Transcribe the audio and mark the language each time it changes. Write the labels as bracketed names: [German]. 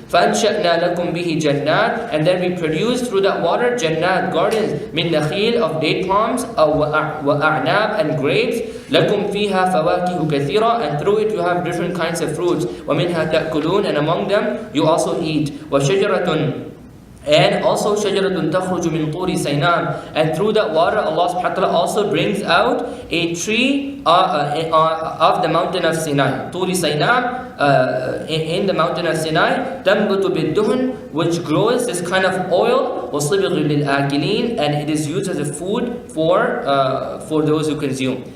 [Arabic] فَأَنْشَأْنَا لَكُمْ بِهِ جَنَّاتٍ. [English] And then we produce through that water jannat, gardens, [Arabic] مِن نَخِيلٍ, [English] of date palms, [Arabic] وَأَعْنَابٍ, [English] and grapes. [Arabic] لَكُمْ فِيهَا فَوَاكِهُ كَثِيرًا. [English] And through it you have different kinds of fruits. [Arabic] وَمِنْهَا تَأْكُلُونَ. [English] And among them you also eat. [Arabic] وَشَجَرَةٌ. [English] And also [Arabic] شَجَرَةٌ تَخْرُجُ مِنْ طُورِ سَيْنَاءٍ. [English] And through that water Allah subhanahu wa ta'ala also brings out a tree of the mountain of Sinai. طُورِ سَيْنَاء, in the mountain of Sinai. [Arabic] تَنْبُتُ بِالدُّهْنِ, [English] which grows this kind of oil. [Arabic] وَصِبْغٍ لِلْآكِلِينَ. [English] And it is used as a food for those who consume.